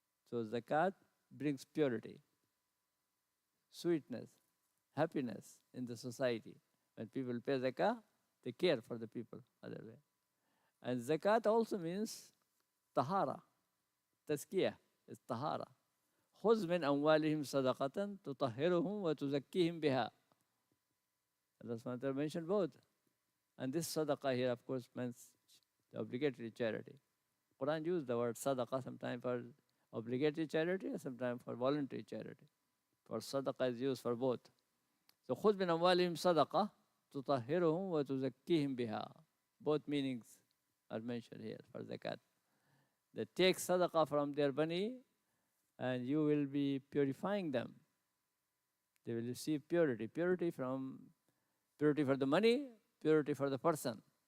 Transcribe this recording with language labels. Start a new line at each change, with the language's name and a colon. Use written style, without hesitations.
English: So zakat brings purity, sweetness, happiness in the society. When people pay zakah, they care for the people other way. And zakat also means tahara, tazkiyah is tahara.
Arabic: خذ من أموالهم صدقة تطهرهم وتزكيهم بها.
English: Allah subhanahu wa ta'ala mentioned both. And this sadaqah here, of course, means the obligatory charity. Quran used the word sadaqah sometimes for obligatory charity and sometimes for voluntary charity. For sadaqah is used for both.
Arabic: So خذ من أموالهم صدقة تطهرهم وتزكيهم بها.
English: Both meanings are mentioned here for zakat. They take sadaqah from their money and you will be purifying them. They will receive purity. Purity for the money, purity for the person.